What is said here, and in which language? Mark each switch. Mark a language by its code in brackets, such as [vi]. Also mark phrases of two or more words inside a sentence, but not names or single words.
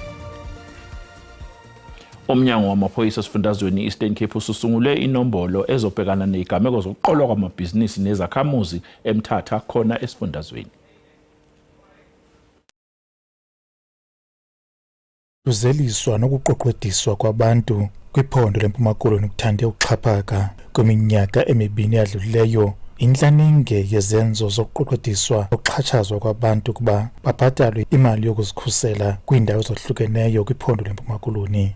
[zu] Umnyango wamaphoyisa esifundazweni Eastern Cape ususungule inombolo ezobhekana nezigameko zokuqolwa kwamabhizinisi nezakhamuzi eMthatha khona esifundazweni. [xh] Kuzeliswa nokuqoqwediswa kwabantu kwiphondo leMpuma Koloni kuthande ukuxhaphaka kweminyaka emibini yadlulileyo. Inhlaninge yezenzo zokuqoqwediswa nokuxhatshazwa kwabantu kuba babhatalwe imali yokuzikhusela kwiindawo ezahlukeneyo kwiphondo leMpuma Koloni.